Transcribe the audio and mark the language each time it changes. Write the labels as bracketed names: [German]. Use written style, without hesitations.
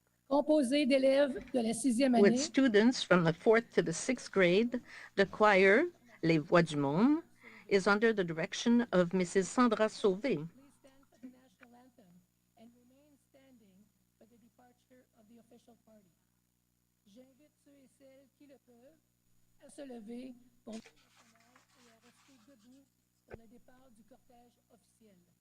[French] Composé d'élèves de la 6e année, [English] With students from the 4th to the 6th grade, the choir, Les Voix du Monde, is under the direction of Mrs. Sandra Sauvé. please stand for the national anthem and remain standing for the departure of the official party. [French] J'invite ceux et celles qui le peuvent à se lever pour le national et à rester debout pour le départ du cortège officiel.